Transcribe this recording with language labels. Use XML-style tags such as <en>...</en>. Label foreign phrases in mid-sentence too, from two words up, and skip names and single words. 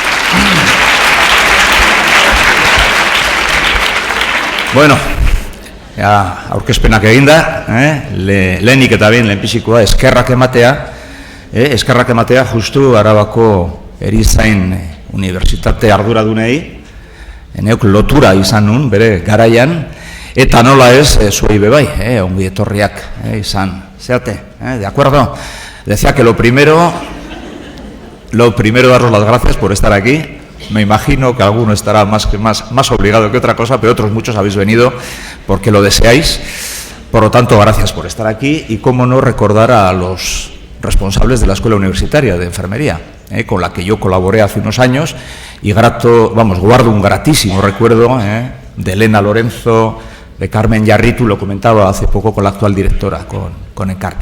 <eu>Bueno, ja, aurkezpenak eginda, lehenik eta behin lehenpizikoa eskerrak ematea justu Arabako Erizain Unibertsitate arduradunei, neuk lotura izan nun, bere garaian, eta nola ez, zuei bebai, ongi etorriak izan, zeate,</eu> <es>¿de acuerdo? Decía que lo primero, daros las gracias por estar aquí. Me imagino que alguno estará más obligado que otra cosa, pero otros muchos habéis venido porque lo deseáis. Por lo tanto, gracias por estar aquí y, cómo no, recordar a los responsables de la Escuela Universitaria de Enfermería, con la que yo colaboré hace unos años, y guardo un gratísimo recuerdo de Elena Lorenzo, de Carmen Yarritu, lo comentaba hace poco con la actual directora, con Encarni.</es>